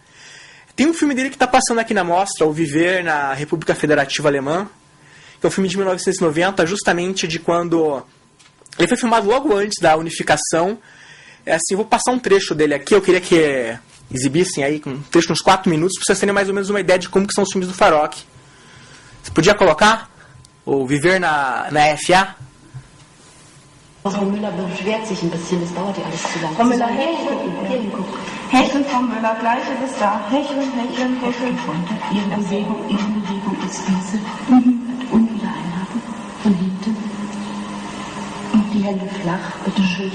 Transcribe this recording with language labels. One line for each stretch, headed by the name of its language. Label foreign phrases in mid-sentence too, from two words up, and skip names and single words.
Portuguese: Tem um filme dele que está passando aqui na mostra, O Viver na República Federativa Alemã, que é um filme de 1990, justamente de quando... Ele foi filmado logo antes da unificação. Assim, eu vou passar um trecho dele aqui, eu queria que exibissem aí, um trecho de uns 4 minutos, para vocês terem mais ou menos uma ideia de como que são os filmes do Farok. Você podia colocar? O Viver na FA?
German: Frau Müller beschwert sich ein bisschen, das dauert ja alles zu lange. Frau Müller, Hecheln, Frau Müller, gleiche bis da. Hecheln, Hecheln, Hecheln. Ihre Bewegung ist diese. Und wieder einhaken. Von hinten. Und die Hände flach. Bitte schön.